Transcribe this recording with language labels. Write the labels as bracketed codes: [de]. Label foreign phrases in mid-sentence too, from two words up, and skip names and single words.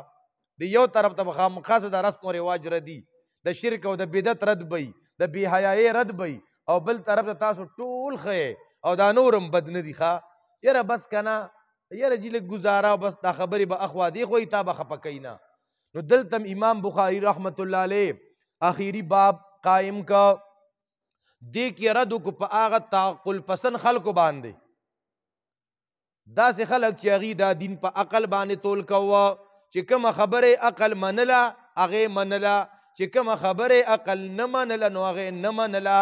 [ps] د یو طرف ته به خامخا د رسم و رواج ردي، د شرک او د بدعت رد بی، د بې حیایۍ رد بی، او بل طرف ته تاسو ټول ښه او دا نورم بد نه دي ښه. یاره بس که نه، یاره جي لږ گزاره بس دا خبرې به اخوا دې خو تا به خفه کوي نه. نو دلته امام بخاری [ar] رحمت الله علیه [ps] آخری باب قائم کا، دې کې رد وکړو په هغه تعقل پسند خلکو باندې، داسې خلک چې هغوی دا دین په عقل باندې تول کوه، چې کومه خبرې عقل منله هغې منله، چې کومه خبرې عقل نه منله نو هغې نه منله.